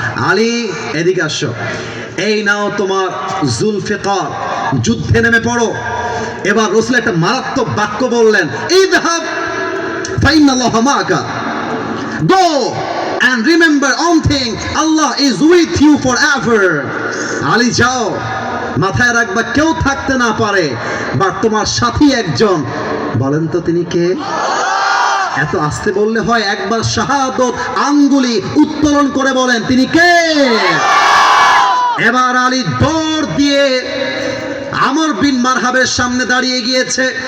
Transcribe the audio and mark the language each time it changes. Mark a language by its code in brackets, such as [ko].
[bn] আলী এদিকে আসো, এই নাও তোমার জুলফিকার, যুদ্ধে নেমে পড়ো। এবার রাসূল একটা মারাত্মক বাক্য বললেন, ইযহাব [ar] فإن الله معك. [en] Go and remember one thing, Allah is with you forever. [bn] Ali যাও, মাথায় রাখবা কেউ থাকতে না পারে, বাট তোমার সাথী একজন, বলেন তো তিনি কে? এত আস্তে বললে হয়, একবার শাহাদত আঙ্গুলি উত্তোলন করে বলেন তিনি কে? এবার আলী দৌড় দিয়ে আমর বিন মারহাবের সামনে দাঁড়িয়ে গিয়েছে।